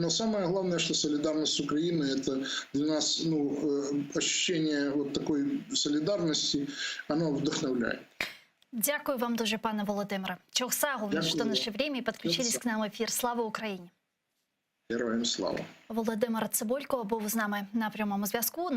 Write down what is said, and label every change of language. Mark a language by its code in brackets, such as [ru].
[ru] Но самое главное, что солидарность с Украиной, это для нас ощущение вот такой солидарности, оно вдохновляет. [uk] Дякую вам дуже, пане Володимире. [ru] Чохсагу, что наше время, и подключились к нам в ефір. [uk] Слава Україні! Героям слава! Володимир Цибулько був з нами на прямому зв'язку.